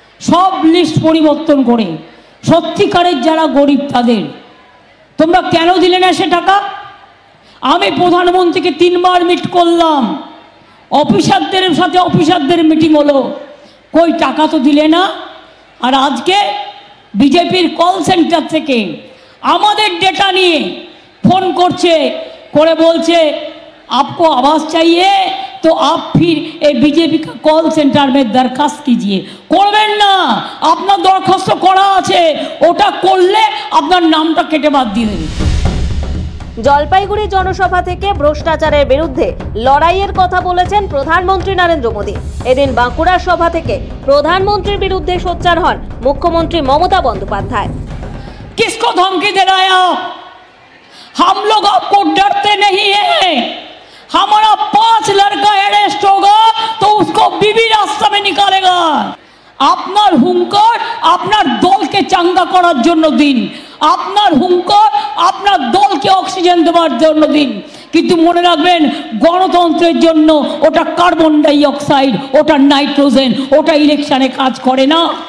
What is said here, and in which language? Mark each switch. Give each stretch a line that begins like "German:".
Bangla: সব লিস্ট পরিবর্তন করে সত্যিকারের যারা গরিব তাদের। তোমরা কেন দিলে না সে টাকা? আমি প্রধানমন্ত্রীকে 3 বার মিট করলাম, অফিসারদের সাথে অফিসারদের মিটিং হলো, কই টাকা তো দিলে না। আর আজকে বিজেপির কল সেন্টার থেকে আমাদের ডেটা নিয়ে ফোন করছে, করে বলছে
Hindi: आपको आवास चाहिए तो आप फिर ए बीजेपी का कॉल सेंटर में दरखास्त कीजिए।
Bangla: করবেন না, আপনার দরখাস্ত করা আছে, ওটা করলে আপনার নামটা কেটে বাদ দিয়ে দেবে। জলপাইগুড়ি জনসভা থেকে ভ্রষ্টাচারের বিরুদ্ধে লড়াইয়ের কথা বলেছেন প্রধানমন্ত্রী নরেন্দ্র মোদী। এদিন বাঁকুড়া সভা থেকে প্রধানমন্ত্রীর বিরুদ্ধে সোচ্চার হন মুখ্যমন্ত্রী মমতা বন্দ্যোপাধ্যায়।
Hindi: किसको धमकी दे रहे हैं? हम लोग आपको डरते नहीं है। हमारा 5 लड़का अरेस्ट होगा तो उसको बीबी रास्ता में निकालेगा।
Bangla: আপনার হুঙ্কার আপনার দলকে চাঙ্গা করার জন্য দিন, আপনার হুঙ্কার আপনার দলকে অক্সিজেন দেওয়ার জন্য দিন। কিন্তু মনে রাখবেন, গণতন্ত্রের জন্য ওটা কার্বন ডাই অক্সাইড, ওটা নাইট্রোজেন, ওটা ইলেকশনে কাজ করে না।